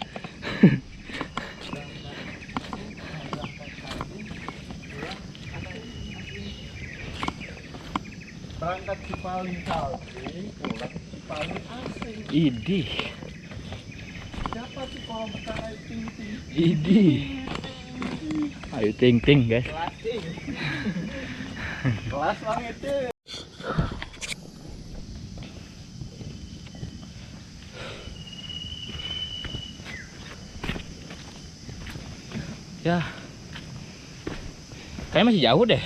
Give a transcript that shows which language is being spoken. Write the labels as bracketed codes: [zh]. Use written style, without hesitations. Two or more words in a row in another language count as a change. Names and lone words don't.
[id] Berangkat si paling salting, pulang si paling asing. Idih. Siapa sih kalau bukan air ting-ting? Idih. Ayo ting-ting guys. Kelas banget tuh. Ya. Kayaknya masih jauh deh.